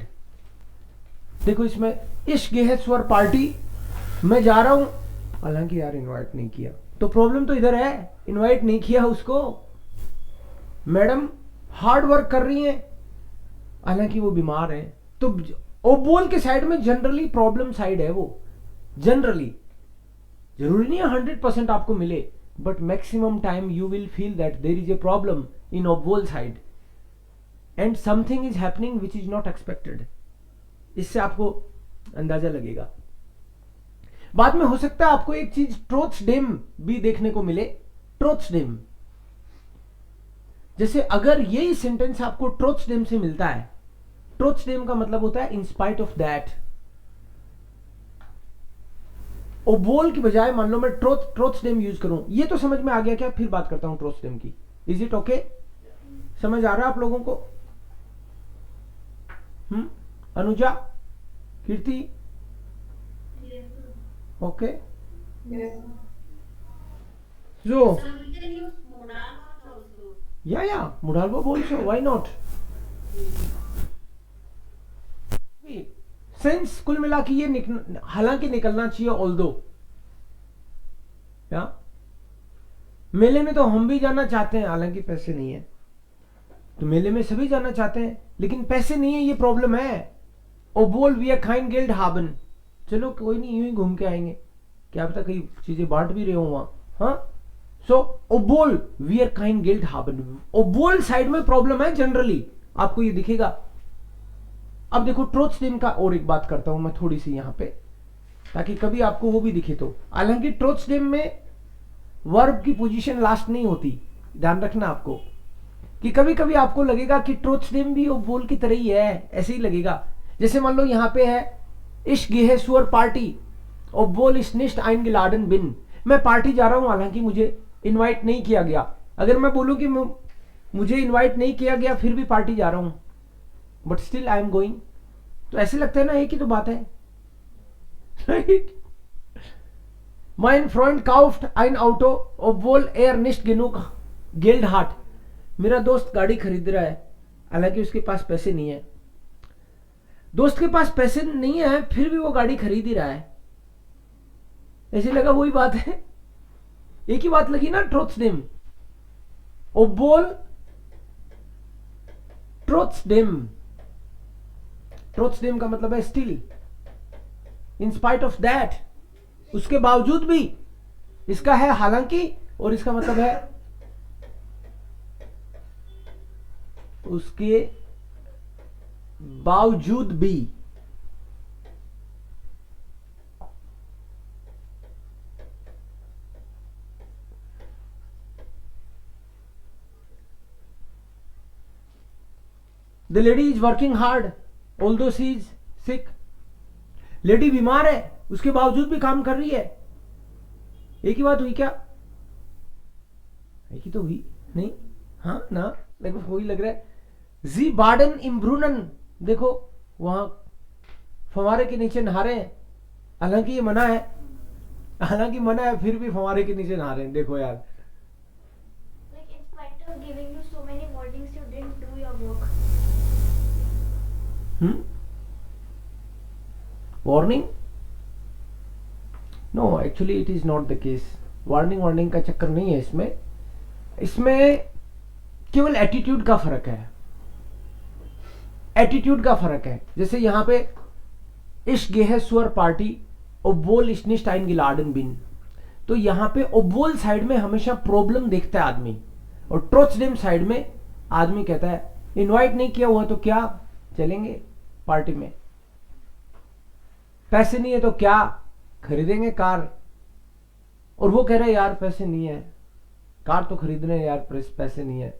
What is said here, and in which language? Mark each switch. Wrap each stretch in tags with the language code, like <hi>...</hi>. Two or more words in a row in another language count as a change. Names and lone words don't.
<hi>देखो इसमें इश्क है स्वर पार्टी, मैं जा रहा हूं, हालांकि यार इनवाइट नहीं किया, तो प्रॉब्लम तो इधर है, इनवाइट नहीं किया उसको. मैडम</hi> <en>hard work</en> <hi>कर रही हैं, हालांकि वो बीमार है. तो obwohl के साइड में जनरली प्रॉब्लम साइड है वो. जनरली जरूरी नहीं है 100% आपको मिले,</hi> <en>but maximum time you will feel that there is a problem in obwohl side and something is happening which is not expected.</en> <hi>इससे आपको अंदाजा लगेगा. बाद में हो सकता है आपको एक चीज ट्रोट्सडेम भी देखने को मिले. ट्रोट्सडेम, जैसे अगर यही सेंटेंस आपको ट्रोट्सडेम से मिलता है, ट्रोट्सडेम का मतलब होता है</hi> <en>in spite of that.</en> <hi>obwohl की बजाय मान लो मैं ट्रोट्सडेम यूज करूं, ये तो समझ में आ गया क्या? फिर बात करता हूं ट्रोट्सडेम की.</hi> <en>is it okay?</en> <hi>समझ आ रहा है आप लोगों को? अनुजा, कीर्ति, ओके.</hi> <en>So, yeah, Mudalva also, why not?</en> <hi>सेंस कुल मिला के ये हालांकि निकलना चाहिए. ऑल्दो या मेले में तो हम भी जाना चाहते हैं, हालांकि पैसे नहीं है. तो मेले में सभी जाना चाहते हैं लेकिन पैसे नहीं है, ये प्रॉब्लम है.</hi> <de>obwohl wir kein Geld haben.</de> <hi>चलो कोई नहीं, यूं ही घूम के आएंगे, क्या पता कई चीजें बांट भी रहे हो वहां.</hi> <de>हाँ, सो obwohl wir kein Geld haben.</de> <hi>obwohl साइड में प्रॉब्लम है जनरली, आपको ये दिखेगा. अब देखो ट्रोट्सडेम का और एक बात करता हूं मैं थोड़ी सी यहां पे, ताकि कभी आपको वो भी दिखे. तो हालांकि ट्रोट्सडेम में वर्ब की</hi> <en>position last</en> <hi>नहीं होती, ध्यान रखना आपको, कि कभी कभी आपको लगेगा कि ट्रोट्सडेम भी obwohl की तरह ही है, ऐसे ही लगेगा. जैसे मान लो यहां पे है</hi> <de>ich gehe zur Party obwohl ich nicht eingeladen bin.</de> <hi>मैं पार्टी जा रहा हूं, हालांकि मुझे इनवाइट नहीं किया गया. अगर मैं बोलूं कि मुझे इनवाइट नहीं किया गया फिर भी पार्टी जा रहा हूं,</hi> <en>but still I am going,</en> <hi>तो ऐसे लगता है ना, एक ही तो बात है.</hi> <de>Mein Freund kauft ein Auto obwohl er nicht genug Geld hat.</de> <hi>मेरा दोस्त गाड़ी खरीद रहा है, हालांकि उसके पास पैसे नहीं है. दोस्त के पास पैसे नहीं है फिर भी वो गाड़ी खरीद ही रहा है. ऐसे लगा वही बात है, एक ही बात लगी ना. ट्रोट्सडेम, obwohl ट्रोट्सडेम. ट्रोट्सडेम का मतलब है स्टिल.</hi> <en>in spite of that,</en> <hi>उसके बावजूद भी, इसका है हालांकि, और इसका मतलब है उसके बावजूद भी।</hi> <en>the lady is working hard although she is sick.</en> <hi>लेडी बीमार है, उसके बावजूद भी काम कर रही है। एक ही बात हुई क्या? एक ही तो हुई नहीं? हाँ ना, देखो वही लग रहा है। जी बार्डन इम्ब्रूनन, देखो वहां फवारे के नीचे नहा रहे हैं, हालांकि ये मना है, हालांकि मना है, फिर भी फवारे के नीचे नहा रहे हैं। देखो यार,</hi> <en>Like in spite of giving you so many warnings, you didn't do your work.</en> <hi>वार्निंग?</hi> <en>no, actually it is not the case.</en> <hi>वार्निंग का चक्कर नहीं है इसमें। इसमें केवल एटीट्यूड का फर्क है, एटीट्यूड का फर्क है। जैसे यहां पे</hi> <de>ich geh zur Party obwohl ich nicht eingeladen bin,</de> <hi>तो यहां पे ओब्वोल साइड में हमेशा प्रॉब्लम देखता है आदमी, और ट्रोट्सडेम साइड में आदमी कहता है इनवाइट नहीं किया हुआ तो क्या चलेंगे पार्टी में, पैसे नहीं है तो क्या खरीदेंगे कार, और वो कह रहा है यार पैसे नहीं है, कार तो खरीद रहे हैं यार, पैसे नहीं है।</hi>